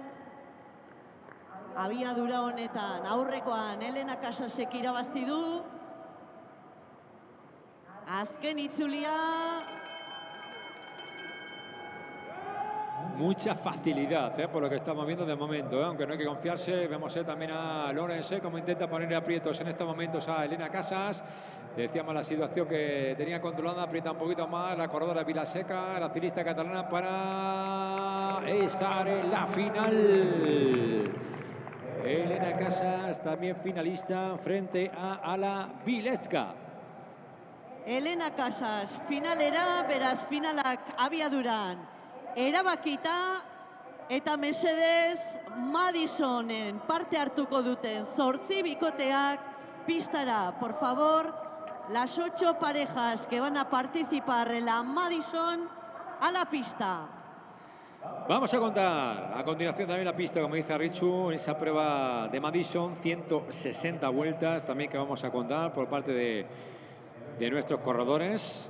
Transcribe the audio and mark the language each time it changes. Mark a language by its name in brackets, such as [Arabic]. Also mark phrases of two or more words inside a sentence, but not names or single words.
[Basque] Abiadura honetan aurrekoan Elena Casasek irabazi du. Azken itzulia. [Spanish] Mucha facilidad, por lo que estamos viendo de momento, aunque no hay que confiarse. Vemos también a Lawrence como intenta poner aprietos en estos momentos a Elena Casas. Decíamos la situación que tenía controlada, aprieta un poquito más la corredora Vilaseca, la ciclista catalana, para para estar en la final. Elena Casas, también finalista, frente a Ala Bilecka. Elena Casas, [Basque] finalera, beraz finalak abiaduran erabakita, eta mesedez Madisonen parte hartuko duten 8 bikoteak pistara, [Spanish] por favor, las 8 parejas que van a participar en la Madison a la pista. Vamos a contar a continuación también la pista, como dice Richu, en esa prueba de Madison, 160 vueltas también que vamos a contar por parte de nuestros corredores.